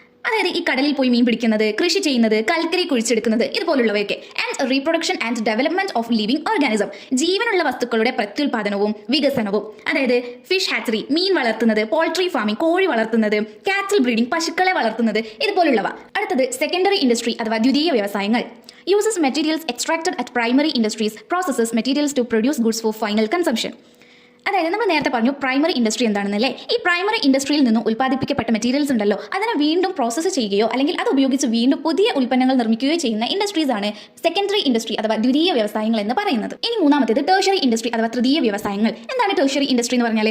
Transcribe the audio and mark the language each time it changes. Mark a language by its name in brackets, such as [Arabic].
[Malayalam] അതായത് ഈ കടലിൽ പോയി മീൻ പിടിക്കുന്നത്, കൃഷി ചെയ്യുന്നത്, കൽക്കരി കുഴിച്ചെടുക്കുന്നത് ഇതുപോലുള്ളവയൊക്കെ. [English] and reproduction and development of living organism, [Malayalam] ജീവനുള്ള വസ്തുക്കളുടെ പ്രത്യുൽപാദനവും വികസനവും. അതായത് ഫിഷ് ഹാച്ചറി, മീൻ വളർത്തുന്നത്, പോൾട്രി ഫാമിംഗ്, കോഴി വളർത്തുന്നത്, കാറ്റിൽ ബ്രീഡിംഗ്, പശുക്കളെ വളർത്തുന്നത് ഇതുപോലുള്ളവ. അടുത്തത് സെക്കൻഡറി ഇൻഡസ്ട്രി അഥവാ ദ്വിതീയ വ്യവസായങ്ങൾ. [English] uses materials extracted at primary industries, processes materials to produce goods for final consumption. [Malayalam] അതായത് നമ്മൾ നേരത്തെ പറഞ്ഞു പ്രൈമറി ഇൻഡസ്ട്രി എന്താണെന്നല്ലേ. ഈ പ്രൈമറി ഇൻഡസ്ട്രിയിൽ നിന്നും ഉൽപ്പാദിപ്പിക്കപ്പെട്ട മെറ്റീരിയൽസ് ഉണ്ടല്ലോ, അതിനെ വീണ്ടും പ്രോസസ്സ് ചെയ്യുകയോ അല്ലെങ്കിൽ അത് ഉപയോഗിച്ച് വീണ്ടും പുതിയ ഉൽപ്പന്നങ്ങൾ നിർമ്മിക്കുകയോ ചെയ്യുന്ന ഇൻഡസ്ട്രീസ് ആണ് സെക്കൻഡറി ഇൻഡസ്ട്രി അഥവാ ദ്വിതീയ വ്യവസായങ്ങൾ എന്ന് പറയുന്നത്. ഇനി മൂന്നാമത്തേത് ടേഴ്ഷറി ഇൻഡസ്ട്രി അഥവാ തൃതീയ വ്യവസായങ്ങൾ. എന്താണ് ടേഴ്ഷറി ഇൻഡസ്ട്രി എന്ന് പറഞ്ഞാൽ?